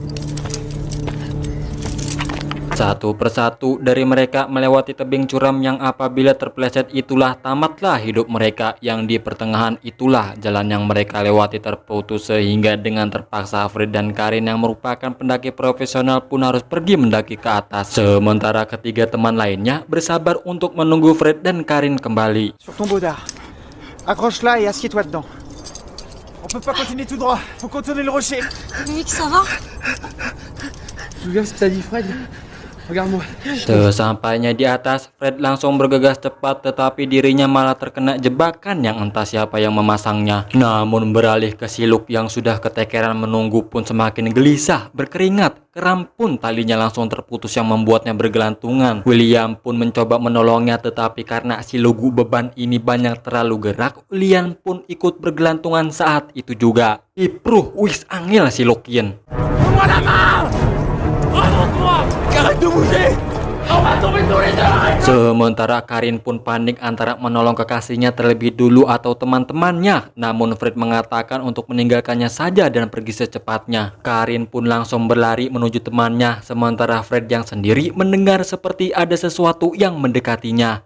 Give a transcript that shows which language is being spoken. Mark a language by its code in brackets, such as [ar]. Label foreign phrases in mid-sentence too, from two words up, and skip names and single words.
[id] Satu persatu dari mereka melewati tebing curam yang apabila terpeleset itulah tamatlah hidup mereka, yang di pertengahan itulah jalan yang mereka lewati terputus, sehingga dengan terpaksa Fred dan Karin yang merupakan pendaki profesional pun harus pergi mendaki ke atas. Sementara ketiga teman lainnya bersabar untuk menunggu Fred dan Karin kembali. [fr] Sur ton baudard. Accroche-la et assieds-toi dedans. On peut pas continuer tout droit, faut contourner le rocher. Loïc, ça va? Tu te souviens ce que t'as dit Fred? Regarde-moi. [id] Sesampainya di atas, Fred langsung bergegas cepat, tetapi dirinya malah terkena jebakan yang entah siapa yang memasangnya. Namun beralih ke si Luke yang sudah ketekeran menunggu pun semakin gelisah, berkeringat. Keram pun talinya langsung terputus yang membuatnya bergelantungan. William pun mencoba menolongnya, tetapi karena si lugu beban ini banyak terlalu gerak, William pun ikut bergelantungan saat itu juga. Ipruh, wis angel si Lukien. [fr] Arrête de bouger! [id] Sementara Karin pun panik antara menolong kekasihnya terlebih dulu atau teman-temannya. Namun Fred mengatakan untuk meninggalkannya saja dan pergi secepatnya. Karin pun langsung berlari menuju temannya. Sementara Fred yang sendiri mendengar seperti ada sesuatu yang mendekatinya.